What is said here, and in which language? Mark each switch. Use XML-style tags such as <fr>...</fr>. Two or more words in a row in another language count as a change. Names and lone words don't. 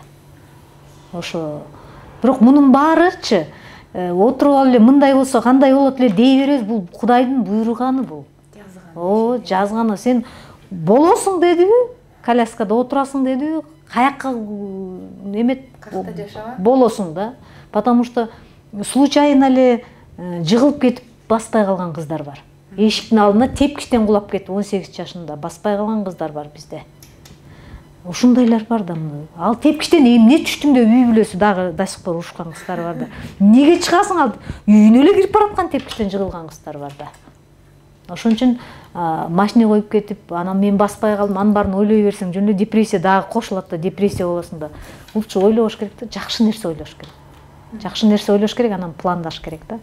<ky>Ошо бирок мунун баарычы отуруп алып эле мындай болсо кандай болот эле дей беребиз, бул Кудайдын буйруганы бул. Жазганы. Сен болосуң дедиби, коляскада отурасың дедиби, каякка эмет болосуң да.</ky> <ru>Потому что</ru> <ky>случайно эле жыгылып кетип баспай калган кыздар бар. Эшиктин алдына тепкичтен кулап кетип 18 жашында баспай калган кыздар бар бизде. Ушундайлар бар да. Ал тепкичтен эмне түштүң деп үй бүлөсү дагы</ky> <ru>до сих пор</ru> <ky>урушкан кыздар бар да. Неге чыгасың, ал үйүнө эле кирип бараткан тепкичтен жыгылган кыздар бар да. Ошон үчүн машина коюп кетип, анан мен баспай калдым, анын баарын ойлой берсең, жөн эле депрессия дагы кошулат да, депрессия болосуң да. Булчу ойлобош керек да, жакшы нерсе ойлош керек. Жакшы нерсе ойлош керек, анан пландаш керек да.</ky>